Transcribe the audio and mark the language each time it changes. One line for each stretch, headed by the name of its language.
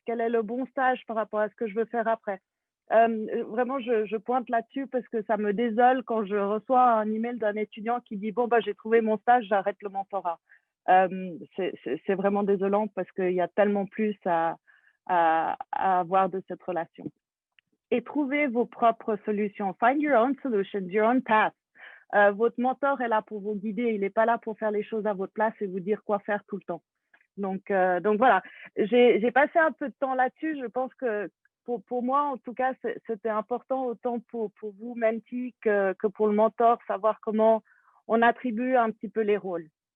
French: Quel est le bon stage par rapport à ce que je veux faire après? Vraiment, je pointe là-dessus parce que ça me désole quand je reçois un email d'un étudiant qui dit « Bon, bah, j'ai trouvé mon stage, j'arrête le mentorat. » C'est vraiment désolant parce qu'il y a tellement plus à avoir de cette relation. Et trouvez vos propres solutions.
English: Find your own solutions, your own path.
French: Votre mentor est là pour vous guider. Il n'est pas là pour faire les choses à votre place et vous dire quoi faire tout le temps. Donc voilà, j'ai passé un peu de temps là-dessus. Je pense que pour moi, en tout cas, c'était important autant pour vous, mentee, que pour le mentor, savoir comment on attribue un petit peu les rôles.